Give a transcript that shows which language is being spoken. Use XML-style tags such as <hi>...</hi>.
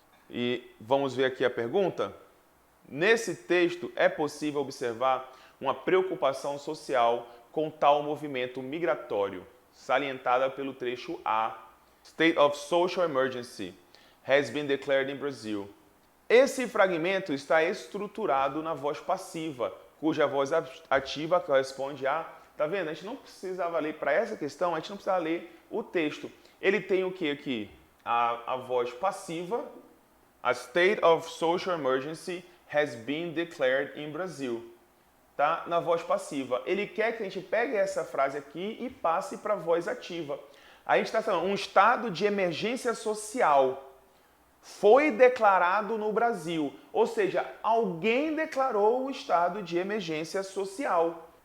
<pt>E vamos ver aqui a pergunta. Nesse texto é possível observar uma preocupação social com tal movimento migratório, salientada pelo trecho A.</pt> <en>State of social emergency has been declared in Brazil.</en> <pt>Esse fragmento está estruturado na voz passiva, cuja voz ativa corresponde a... Tá vendo? A gente não precisava ler, para essa questão, a gente não precisava ler o texto. Ele tem o que aqui? A voz passiva.</pt> <en>A state of social emergency has been declared in Brazil.</en> <pt>Tá? Na voz passiva. Ele quer que a gente pegue essa frase aqui e passe para a voz ativa. A gente está falando, um estado de emergência social foi declarado no Brasil. Ou seja, alguém declarou o estado de emergência social.</pt>